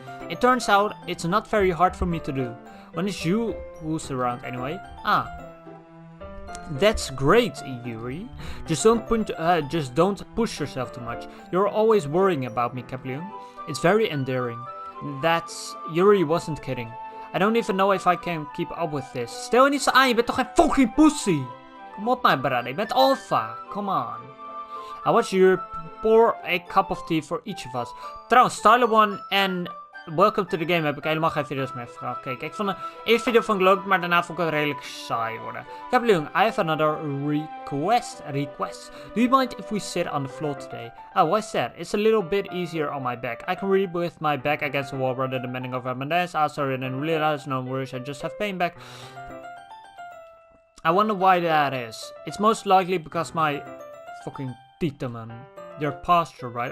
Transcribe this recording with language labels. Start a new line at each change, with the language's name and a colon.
English: It turns out it's not very hard for me to do. When it's you who's around anyway. Ah. That's great, Yuri. Just don't push yourself too much. You're always worrying about me, Capleon. It's very endearing. Yuri wasn't kidding. I don't even know if I can keep up with this.
Dutch: Stel je niet zo aan, je bent toch geen fucking pussy? Kom op,
English: my brother,
Dutch: je bent alpha.
English: Come on. I watch Yuri pour a cup of tea for each of us.
Dutch: Trouwens, Tyler 1 en Welcome to the Game heb ik helemaal geen video's meer gekeken. Ik vond één video vond ik leuk, maar daarna vond ik het redelijk saai worden.
English: Capleon, I have another request. Do you mind if we sit on the floor today? Oh, why's that? It's a little bit easier on my back. I can read with my back against the wall rather than bending over my desk. Ah, sorry, I didn't realize. No worries, I just have pain back. I wonder why that is. It's most likely because my fucking tita, man. Your posture, right?